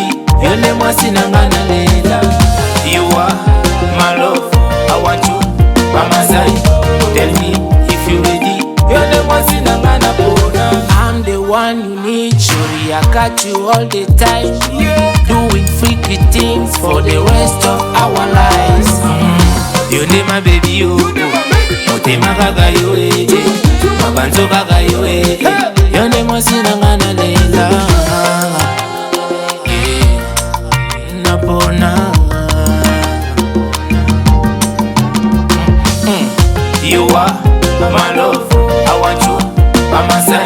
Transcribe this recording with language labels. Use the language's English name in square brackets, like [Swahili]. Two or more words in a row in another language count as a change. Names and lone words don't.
[English] You never seen a man later. You are my love, I want you by my side. Tell me if you ready. You never seen a man I'm the one you need, surely I got you all the time. Doing freaky things for the rest of our lives. You need my baby, you. [Lingala] Motema gaga yo mabanzo gaga yo [English] You never seen a man later. You are my love, I want you by my side.